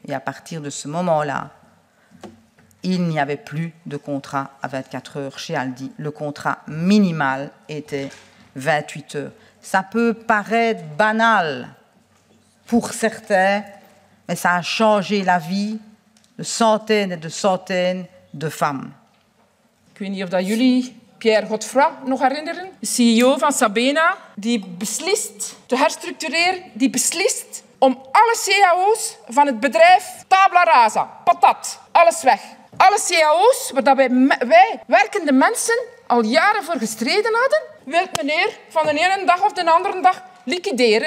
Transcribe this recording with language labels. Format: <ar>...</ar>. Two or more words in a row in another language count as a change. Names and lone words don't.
<fr>Et à partir de ce moment-là, il n'y avait plus de contrat à 24 heures chez Aldi. Le contrat minimal était 28 heures. Ça peut paraître banal pour certains, mais ça a changé la vie de centaines et de centaines de femmes.</fr> <nl>Ik weet niet of dat jullie Pierre Godefroy nog herinneren. De CEO van Sabena, die beslist te herstructureren, die beslist om alle cao's van het bedrijf</nl> <la>tabla rasa,</la> <nl>patat, alles weg. Alle cao's waar wij werkende mensen al jaren voor gestreden hadden, wil meneer van de ene dag of de andere dag liquideren.</nl>